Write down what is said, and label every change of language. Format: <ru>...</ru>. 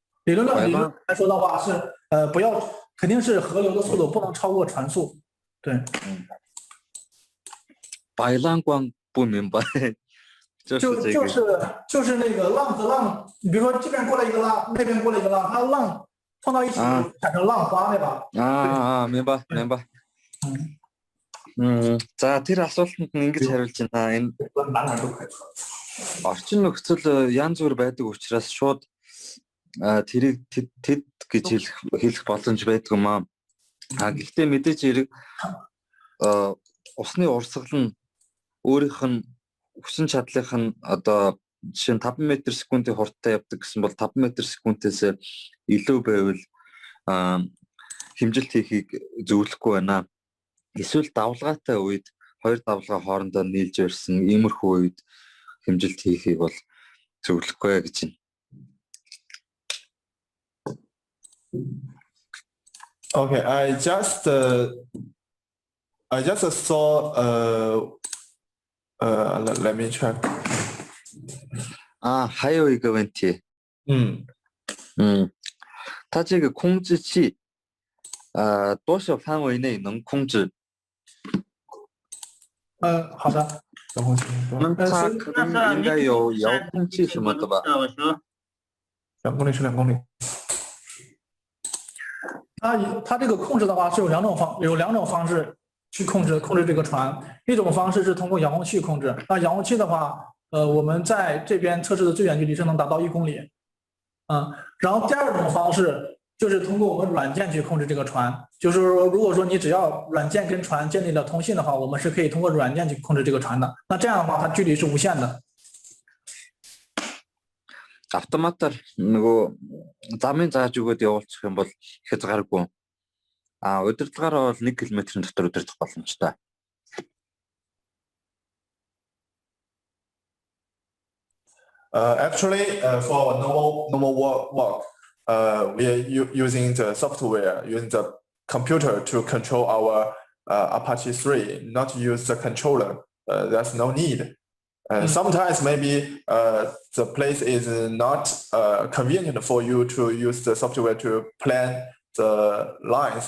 <zh>理论来说的话是肯定是河流的速度不能超过船速。对。白浪光不明白。就是那个浪和浪，你比如说这边过来一个浪，那边过来一个浪，它浪碰到一起产生浪花，对吧？明白。</zh> <mn>За тэр асуултанд ингэж хариулж байна. Энэ орчин нөхцөл янз бүр байдаг учраас шууд тэрийг тэд гэж хэлэх боломж байдаг юм аа. Гэхдээ мэдээж хэрэг усны урсгал нь өөрийнх нь хүчин чадлынх нь одоо жишээ нь 5 м/с-ийн хурдтай явдаг гэсэн бол 5 м/с-ээс илүү байвал хэмжилт хийхийг зөвлөхгүй байна. Эсвэл давлгаатай үед хоёр давлгаа хоорондоо нийлж барьсан иймэрхүү үед хэмжилт хийхийг бол зөвлөхгүй гэж байна.</mn> <en>Okay, I just saw let me check.</en> <zh>还有一个问题。它这个控制器多少范围内能控制？好的。它可能应该有遥控器什么的吧？2公里是2公里。它这个控制的话是有两种方式去控制这个船。一种方式是通过遥控器控制。那遥控器的话，我们在这边测试的最远距离是能达到1公里。然后第二种方式就是通过我们软件去控制这个船。就是说，如果说你只要软件跟船建立了通信的话，我们是可以通过软件去控制这个船的。那这样的话，它距离是无限的。</zh> <mn>автоматар нөгөө замын зааж өгөөд явуулчих юм бол их хязгааргүй. Удирдлагаараа бол 1 км-ийн дотор удирдах боломжтой.</mn> <en>Actually, for normal work, we are using the software, using the computer to control our Apache 3, not use the controller. There's no need. Sometimes maybe the place is not convenient for you to use the software to plan the lines.</en>